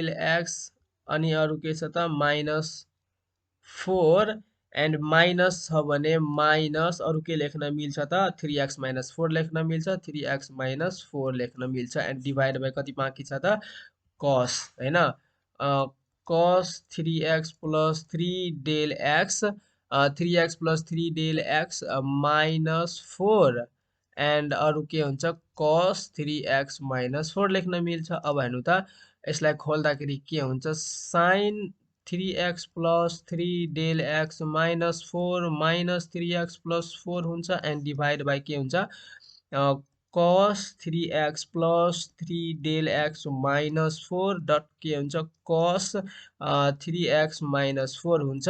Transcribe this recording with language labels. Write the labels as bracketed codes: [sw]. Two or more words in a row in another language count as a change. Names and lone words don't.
[ne] x अनि अरु के छ त [en] minus 4 and minus [ne] छ भने माइनस अरु के लेख्न मिल्छ त [en] 3x minus 4 [ne] लेख्न मिल्छ, [en] 3x minus 4 [ne] लेख्न मिल्छ [en] and divide by [ne] कति बाँकी छ त cos हैन [en] cos 3x plus 3 del x 3x plus 3 del x minus 4 [ne] एन्ड अरु के हुन्छ [en] cos 3x minus 4 [ne] लेख्न मिल्छ। अब हेर्नु त यसलाई खोल्दाखेरि के हुन्छ [en] sin 3x plus 3 del x minus 4 minus 3x plus 4 [ne] हुन्छ [en] and divide by [ne] के हुन्छ [en] cos 3x plus 3 del x minus 4 [ne] डट के हुन्छ [en] cos 3x minus 4 [ne] हुन्छ।